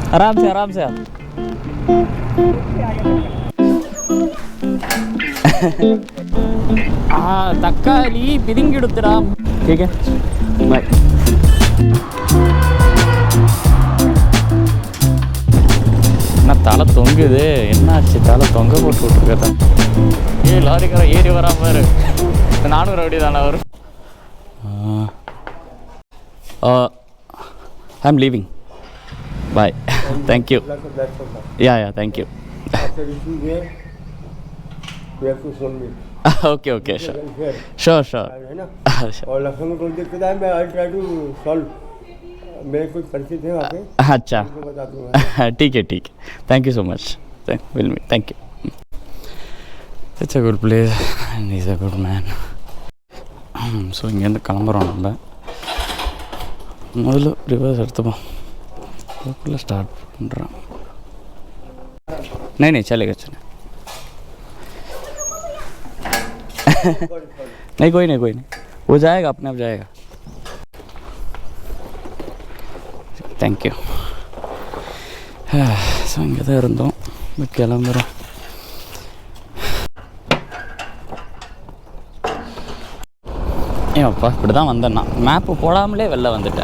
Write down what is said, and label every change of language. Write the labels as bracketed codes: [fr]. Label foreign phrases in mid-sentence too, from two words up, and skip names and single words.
[hi] आराम से आराम से आप [ta] தக்காளி பிதுங்கிடுத்துடா. [hi] ठीक है बाय. [ta] என்ன தலை தொங்குது, என்னாச்சு தலை தொங்க போட்டு விட்டுருக்கதான். லாரிக்கார ஏறி வராம இரு. 400 அப்படி தானே வரும். [en] I am leaving. Bye. Thank you. Ya thank you. Okay, okay, sure. Sure. [hi] और लखनऊ को दिक्कत है, मैं [en] I try to solve. [hi] मेरे कुछ परिचित हैं वहाँ पे. अच्छा, ठीक है. [en] Thank you so much. We'll meet. Thank you. It's a good place and he's a good man. [ta] ஸோ இங்கேருந்து கிளம்புறோம். நம்ம முதல்ல ரிவர்ஸ் எடுத்துப்போம். அதுக்குள்ளே ஸ்டார்ட் பண்ணுறோம். [hi] नहीं चलेगा. नहीं कोई नहीं वो जाएगा, अपने आप जाएगा. [en] Thank you. [ta] ஸோ இங்கே தான் இருந்தோம், கிளம்புறோம். ஏன்ப்பா இப்படி தான் வந்தேன்னா மேப்பு போடாமலே வெளில வந்துட்டேன்.